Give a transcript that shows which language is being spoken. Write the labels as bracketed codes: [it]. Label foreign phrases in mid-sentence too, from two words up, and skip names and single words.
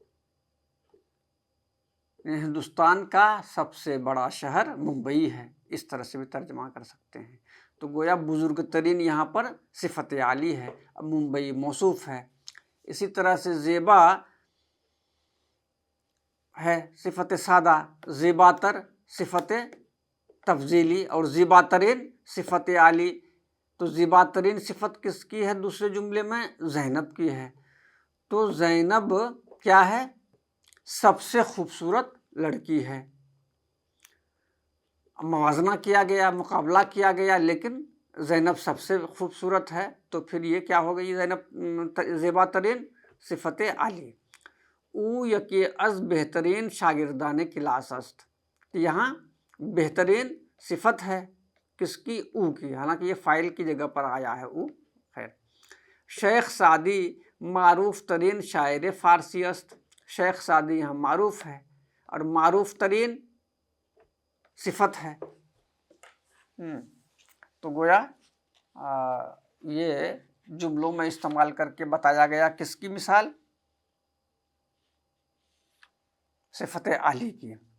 [ur] ہندوستان کا سب سے بڑا شہر ممبئی ہے، اس طرح سے بھی ترجمہ کر سکتے ہیں. تو گویا بزرگ ترین یہاں پر صفت عالی ہے، اب ممبئی موصوف ہے. اسی طرح سے زیبا ہے صفت سادہ، زیبا تر صفت تفضیلی، اور زیبا ترین صفت عالی. تو زیبا ترین صفت کس کی ہے دوسرے جملے میں؟ زینب کی ہے. تو زینب کیا ہے؟ سب سے خوبصورت لڑکی ہے. موازنہ کیا گیا، مقابلہ کیا گیا، لیکن زینب سب سے خوبصورت ہے. تو پھر یہ کیا ہو گئی؟ زینب زیبا ترین صفت عالی. [fa] او یکی از بہترین شاگردان کلاس است. [ur] یہاں بہترین صفت ہے کس کی؟ او کی، حالانکہ یہ فاعل کی جگہ پر آیا ہے او. خیر. [fa] شیخ سعدی معروف ترین شاعر فارسی است. [ur] شیخ سعدی یہاں معروف ہے اور معروف ترین صفت ہے. تو گویا یہ جملوں میں استعمال کر کے بتایا گیا کس کی مثال؟ صفت عالی کی.